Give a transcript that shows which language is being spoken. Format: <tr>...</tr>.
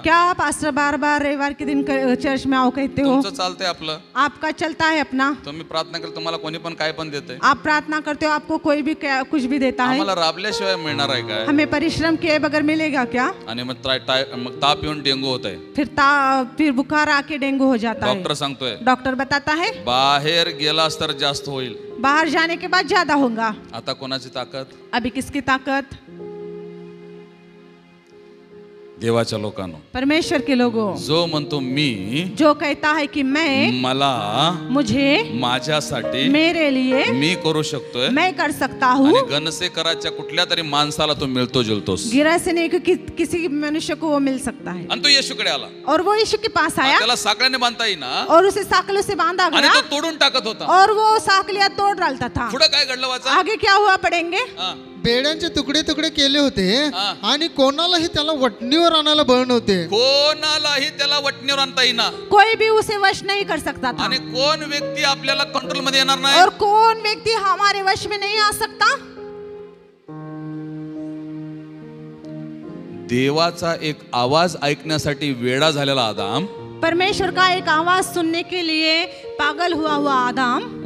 <hi>क्या पास्टर बार बार रविवार के दिन चर्च में आओ कहते हो?</hi> <mr>तुमचं चालतंय आपलं,</mr> <hi>आपका चलता है अपना.</hi> <mr>तुम्ही प्रार्थना केली तुम्हाला कोणी पण काय पण देते.</mr> <hi>आप प्रार्थना करते हो, आपको कोई भी कुछ भी देता है.</hi> <mr>आम्हाला राबल्याशिवाय मिळणार आहे काय?</mr> <hi>हमें परिश्रम किए बगैर मिलेगा क्या?</hi> <mr>आणि मग ताप येऊन डेंगू होत आहे.</mr> <hi>फिर बुखार आके डेंगू हो जाता है.</hi> <mr>डॉक्टर सांगतोय,</mr> <hi>डॉक्टर बताता है</hi> <mr>बाहेर गेलास तर जास्त होईल.</mr> <hi>बाहर जाने के बाद ज्यादा होगा.</hi> <mr>आता कोणाची ताकद?</mr> <hi>अभी किसकी ताकत?</hi> <mr>देवाच्या लोकांनो,</mr> <hi>परमेश्वर के लोगों.</hi> <mr>जो म्हणतो मी,</mr> <hi>जो कहता है कि मैं,</hi> <mr>मला,</mr> <hi>मुझे,</hi> <mr>माझ्यासाठी,</mr> <hi>मेरे लिए,</hi> <mr>मी करू शकतोय,</mr> <hi>मैं कर सकता हूँ.</hi> <mr>आणि गणसेकराच्या कुठल्या तरी माणसाला तो मिळतो जुळतोस.</mr> <hi>गिरा से नहीं कि किसी मनुष्य को वो मिल सकता है.</hi> <mr>आणि तो येशूकडे आला</mr> <hi>और वो यीशु के पास आया.</hi> <mr>त्याला साखळ्याने बांधता येईना</mr> <hi>और उसे साकलों से बांधा</hi> <mr>आणि</mr> <hi>गया.</hi> <mr>तो तोडून टाकत होता.</mr> <hi>और वो साकलियां तोड़ डालता था.</hi> <mr>पुढे काय घडलं वाचा?</mr> <hi>आगे क्या हुआ पढ़ेंगे.</hi> <mr>बेड्यांचे तुकडे तुकडे केले होते आणि कोणालाही त्याला वटणीवर आणायला बळ नव्हते. कोणालाही त्याला वटणीवर आणता येईना.</mr> <hi>कोई भी उसे वश नहीं कर सकता था.</hi> <mr>आणि कोण व्यक्ती आपल्याला कंट्रोल मध्ये येणार नाही.</mr> <hi>और कौन व्यक्ति हमारे वश में नहीं आ सकता.</hi> <mr>देवाचा एक आवाज ऐकण्यासाठी वेडा झालेला आदाम,</mr> <hi>परमेश्वर का एक आवाज सुनने के लिए पागल हुआ आदाम,</hi>